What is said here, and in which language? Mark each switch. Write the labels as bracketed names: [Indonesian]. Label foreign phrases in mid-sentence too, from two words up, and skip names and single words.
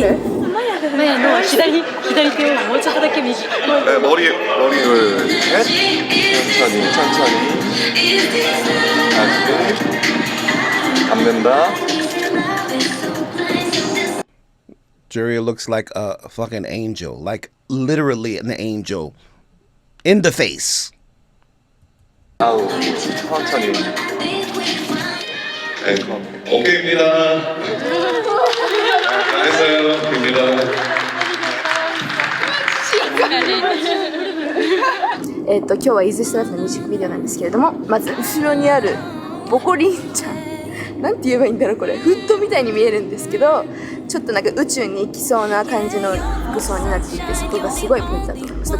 [Japanese] 前の左手をもうちょっとだけ右。 [Korean] 네, 머리를 셋, 천천히 다시 감는다. [English] Juria looks like a fucking angel, like literally an angel in the face. [Korean] 아우, 천천히. 네, 오케이입니다. 잘했어요. 입니다. [Japanese] 今日はイズストライフのミュージックビデオなんですけれども、まず後ろにあるボコリンちゃん、なんて言えばいいんだろう、これフットみたいに見えるんですけど、ちょっとなんか宇宙に行きそうな感じの服装になっていて、そこがすごいポイントだと思います。